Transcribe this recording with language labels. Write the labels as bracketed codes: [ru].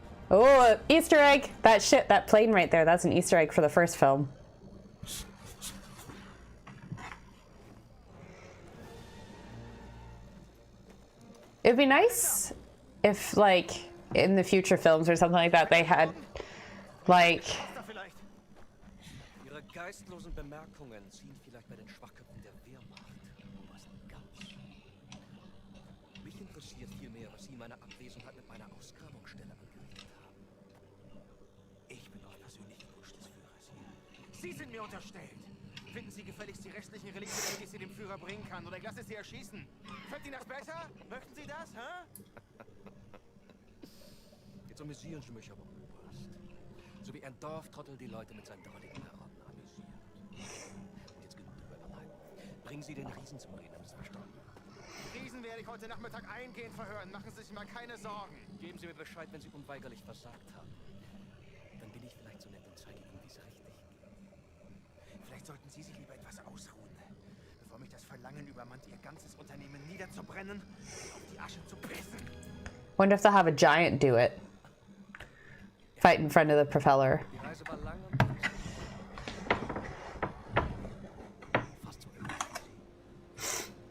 [en] Oh, Easter egg! That plane right there, that's an Easter egg for the first film. It'd be nice if, like, in the future films or something like that, they had, like... [de] Ihre geistlosen Bemerkungen ziehen vielleicht bei den Schwachköpfen der Wehrmacht. Was ganz. Mich interessiert vielmehr, was Sie in meiner Abwesenheit mit meiner Ausgrabungsstelle angerichtet haben. Ich bin auf persönlichen Wunsch des Führers hier. Sie sind mir unterstellt. finden Sie gefälligst die restlichen Relikte, damit ich sie dem Führer bringen kann. Oder ich lasse Sie erschießen. Fällt Ihnen das besser? Möchten Sie das, hä? Jetzt amüsieren Sie mich aber, Oberst. So wie ein Dorftrottel die Leute mit seinen drolligen Marotten amüsiert. Und jetzt genug drüber überleiten. Bringen Sie den Riesen zum Reden, haben Sie es verstanden? Diesen werde ich heute Nachmittag eingehend verhören. Machen Sie sich mal keine Sorgen. Geben Sie mir Bescheid, wenn Sie unweigerlich versagt haben. Dann bin ich vielleicht so nett und zeige Ihnen, wie es richtig geht. Vielleicht sollten Sie sich lieber etwas ausruhen, bevor mich das Verlangen übermannt, Ihr ganzes Unternehmen niederzubrennen und auf die Asche zu pissen. [en] Wonder if they'll have a giant do it. Fight in front of the propeller. [de] Die Reise war lang und mühsam. Fast so ähnlich wie Sie.